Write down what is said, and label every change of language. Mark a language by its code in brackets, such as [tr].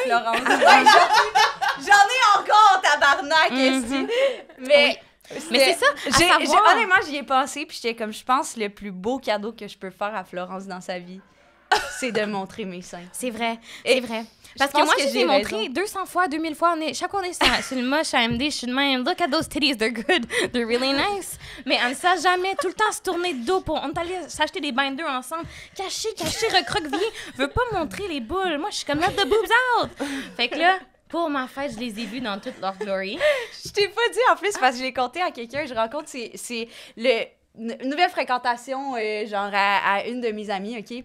[fr] Florence. Ouais, j'en ai encore, tabarnak, esti. Mais... Mais c'est ça, à savoir... honnêtement, j'y ai pensé, puis j'étais comme, je pense, le plus beau cadeau que je peux faire à Florence dans sa vie, c'est de montrer mes seins. C'est vrai, c'est vrai. Parce que pense moi, que je j'ai l'ai montré raison. 200 fois, 2000 fois. Chaque fois, on est sur le moche à MD, je suis de même. [en] Look at those titties, they're good, they're really nice. [fr] Mais on ne sait jamais, tout le temps se tourner de dos pour... On est allé s'acheter des binders ensemble. Caché, recroquevillé. Veut pas montrer les boules. Moi, je suis comme, [en] let the boobs out. [fr] Fait que là... Pour ma fête, je les ai vus dans toute leur glory. Je t'ai pas dit en plus parce que je l'ai conté à quelqu'un. Je rencontre, c'est une nouvelle fréquentation, genre à une de mes amies, OK?